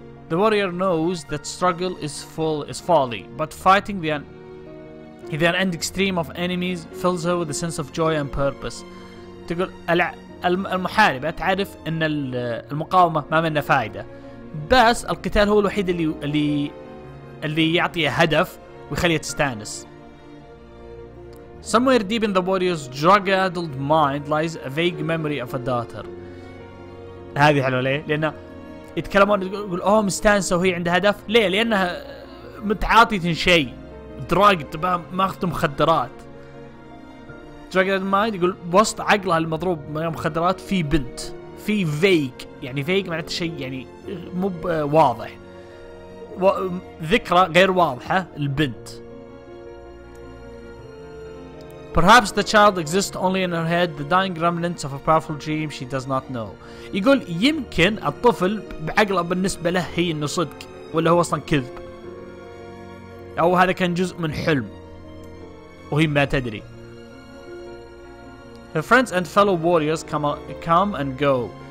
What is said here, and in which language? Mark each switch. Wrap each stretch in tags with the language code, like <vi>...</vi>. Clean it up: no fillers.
<en>The warrior knows that struggle is folly, but fighting the unending extreme of enemies fills her with a sense of joy and purpose.</en> <ar>تقول المحاربة تعرف ان المقاومة ما منها فايدة، بس القتال هو الوحيد اللي يعطيه هدف ويخليها تستانس.</ar> <en>Somewhere deep in the warrior's drug-addled mind lies a vague memory of a daughter.</en> <ar>هذه حلوة ليه؟ لأنه يتكلمون يقول مستانسة وهي عندها هدف. ليه؟ لأنها متعاطية شيء دراج، تبقى ماخذ مخدرات.</ar> <en>drug-addled mind</en> <ar>يقول وسط عقلها المضروب من المخدرات في بنت، في فيك، يعني فيك معناته شيء يعني مو واضح، ذكرى غير واضحة البنت.</ar> <en>Perhaps the child exists only in her head, the dying remnants of a powerful dream she does not know.</en> <ar>يقول يمكن الطفل بعقله بالنسبة له هي انه صدق، ولا هو اصلا كذب، او هذا كان جزء من حلم وهي ما تدري.</ar> <en>Her friends and fellow warriors come and go.</en>